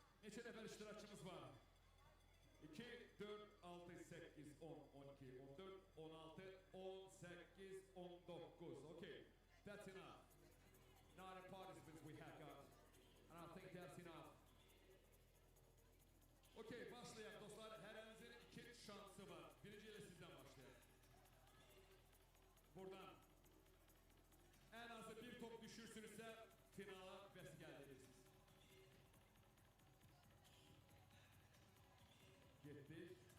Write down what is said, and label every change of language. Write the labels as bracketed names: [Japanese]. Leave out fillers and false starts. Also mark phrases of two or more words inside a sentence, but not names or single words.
[Azerbaijani] Neçə nəfər iştirakçımız var? 2, 4, 6, 8, 10, 12, 14, 16, 18, 19. [English] Okay, that's enough. Not the participants we have got. And I think that's enough. [Azerbaijani] Okay, başlayalım dostlar. Hər əlinizin 2 şansı var. Birinci ilə sizdən başlayalım. Buradan en azı bir top düşürsünüzsə finala vəsiqə əldə edirsiniz. Getdik.